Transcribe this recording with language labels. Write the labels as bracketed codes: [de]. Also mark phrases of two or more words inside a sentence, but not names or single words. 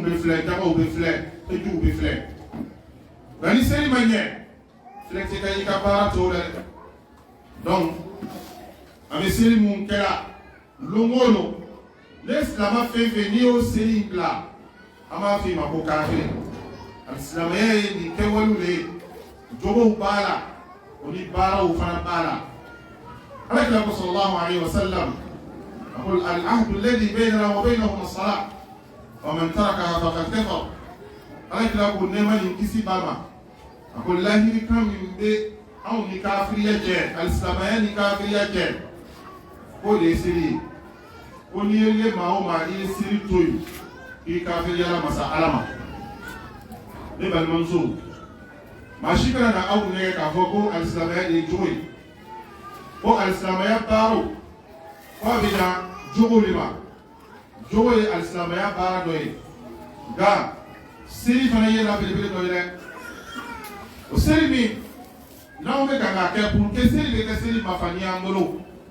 [bm] bɛ filɛ dagaw bɛ filɛ ejuw bɛ filɛ nka ni seli ma ɲɛ filɛ tɛ ka i ka baara tɔw la dɛ donc an bɛ seli mun kɛra don o don ne silama fɛn fɛn n'i y'o seli bila an b'a f'i ma ko kafiri silamɛya ye nin kɛwalew de ye jogow b'a la o ni baaraw fana b'a la alakira ko [ar] صلى الله عليه وسلم أقول العهد الذي بيننا وبينهم الصلاة ومن تركها فقد [bm] كفر alakira ko nɛɛma nin kisi b'a ma a ko lahiri kan min bɛ anw ni kafiriya cɛ alisilamaya ni kafiriya cɛ k'o de ye seli ye ko n'i ye le maa o maa i ye seli to yen k'i kafiriya la masa ala ma ne balimamuso maa si kana na aw nɛgɛ k'a fɔ ko alisilamaya de ye jogo ye ko alisilamaya baaraw k'a bɛ na jogo de ma jogo ye alisilamaya baara dɔ ye nka seli fana ye belebele dɔ ye dɛ o seli min n'anw bɛ kan k'a kɛ [fr] pour que [bm] seli bɛ kɛ seli mafani y'an bolo